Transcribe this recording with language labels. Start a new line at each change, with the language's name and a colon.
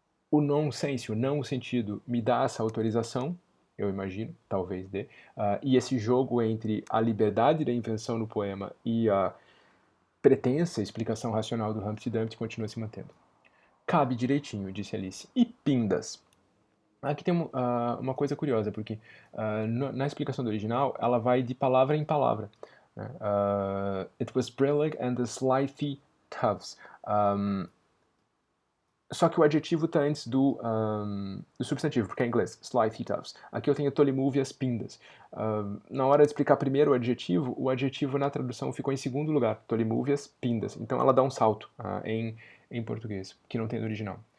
Portuguese: O nonsense, o não sentido, me dá essa autorização, eu imagino, talvez dê, e esse jogo entre a liberdade da invenção no poema e a pretensa explicação racional do Humpty Dumpty continua se mantendo. Cabe direitinho, disse Alice. E pindas? Aqui tem uma coisa curiosa, porque na explicação do original, ela vai de palavra em palavra. Né?
English: It was brillig and the slithy tufts.
Portuguese: Só que o adjetivo está antes do substantivo, porque é em inglês, slithy tufts. Aqui eu tenho tolimúvia as pindas. Na hora de explicar primeiro o adjetivo na tradução ficou em segundo lugar, tolimúvias pindas. Então ela dá um salto em português, que não tem no original.